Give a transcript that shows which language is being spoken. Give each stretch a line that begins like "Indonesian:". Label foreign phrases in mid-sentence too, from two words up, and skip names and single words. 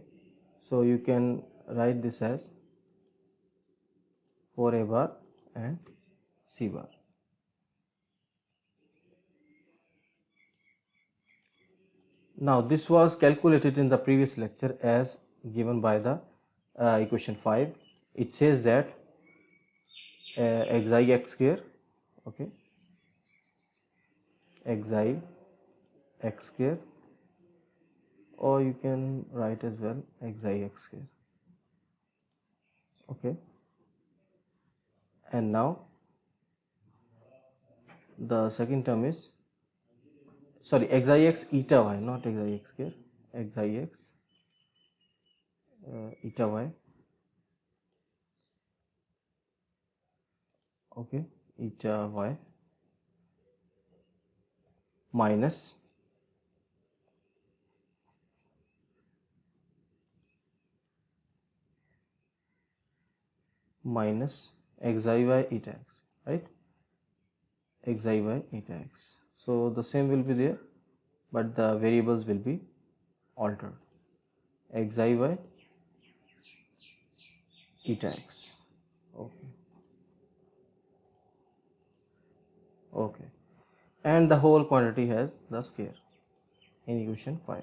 English: So you can write this as 4a bar and c bar. Now this was calculated in the previous lecture as given by the equation 5. It says that xi x square, okay, xi x square, or you can write as well xi x square, okay, and now the second term is, sorry, xi x eta y, not xi x square, xi x eta y, okay, eta y minus xi y eta x, right, xi y eta x. So the same will be there, but the variables will be altered, xi y eta x, okay, okay, and the whole quantity has the square in equation 5.